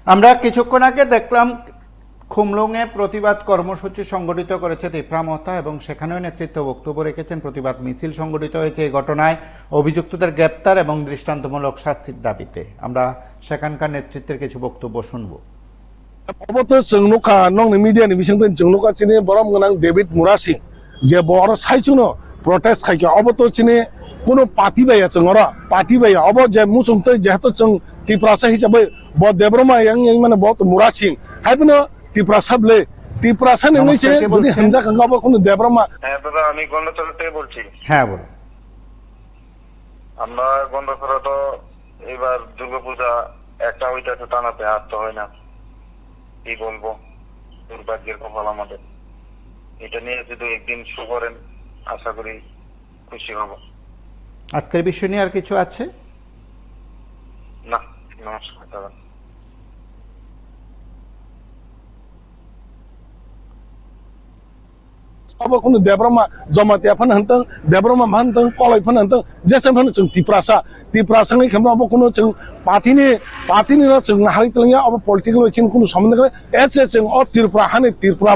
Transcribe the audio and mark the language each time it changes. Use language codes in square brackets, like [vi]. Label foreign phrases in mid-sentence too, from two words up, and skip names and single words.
[bn] আমরা কিছুক্ষণ আগে দেখলাম খুমলুঙে প্রতিবাদ কর্মসূচি সংগঠিত করেছে তিফরা মহতা এবং সেখানেও নেতৃত্ব বক্তব্য রেখেছেন। প্রতিবাদ মিছিল সংগঠিত হয়েছে এই ঘটনায় অভিযুক্তদের গ্রেপ্তার এবং দৃষ্টান্তমূলক শাস্তির দাবিতে। আমরা সেখানকার নেতৃত্বের কিছু বক্তব্য শুনব। [trp] অবত জংনুকা নং মিডিয়াनि बिसिंबो जंनुका चिनि बरम गोनां डेभिड मुरासिं जे बर साइचुनो प्रोटेस्ट खाइके अबत चिनि कोनो पार्टी बाया जंगरा पार्टी बाया अब जे मुसुंतै जेहतो जों तिप्रासा हिसाबै ब देब्रमा yang माने बहुत मुरासिं हाइबनो तिप्रासाबले तिप्रासा नङै जे जुदि हामजा खांगाबो कोनो देब्रमा। [bn] হ্যাঁ দাদা, আমি গন্ডাছড়া থেকে বলছি। হ্যাঁ বলুন। আমরা গন্ডাছড়া তো এবার দুর্গাপূজা একটা হইতেছে, টানাতে আর তো হয় না। কি বলবো, দুর্ভাগ্যের কপাল আমাদের। এটা নিয়ে যদি একদিন শুরু করেন আশা করি খুশি হব। আজকের বিষয় নিয়ে আর কিছু আছে? না, নমস্কার দাদা। [trp] अब कोनो देब्रमा जमातिया फन हन्तं देब्रमा मानतं कलाय फन हन्तं जेसेम फन जों तिप्रासाङै खेमना अब कोनो जों पार्टीनि न जों हारितलङा अब पॉलिटिकल चिन कोनो सम्बन्ध गरे एचे जों अ तिरप्रा